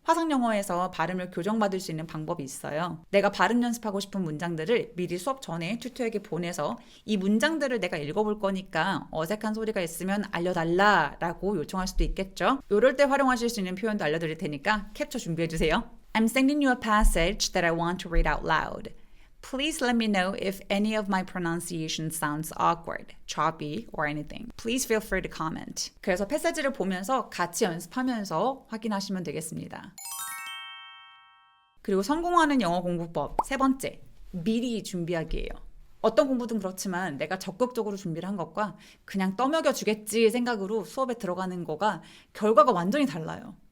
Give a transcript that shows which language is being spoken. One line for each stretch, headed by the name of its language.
Korean: 화상영어에서 발음을 교정받을 수 있는 방법이 있어요. 내가 발음 연습하고 싶은 문장들을 미리 수업 전에 튜터에게 보내서 이 문장들을 내가 읽어볼 거니까 어색한 소리가 있으면 알려달라 라고 요청할 수도 있겠죠. 이럴 때 활용하실 수 있는 표현도 알려드릴 테니까 캡처 준비해주세요.
English: I'm sending you a passage that I want to read out loud. Please let me know if any of my pronunciation sounds awkward, choppy, or anything. Please feel free to comment.
Korean: 그래서 패세지를 보면서 같이 연습하면서 확인하시면 되겠습니다. 그리고 성공하는 영어 공부법 세 번째, 미리 준비하기예요. 어떤 공부든 그렇지만 내가 적극적으로 준비를 한 것과 그냥 떠먹여 주겠지 생각으로 수업에 들어가는 거가 결과가 완전히 달라요.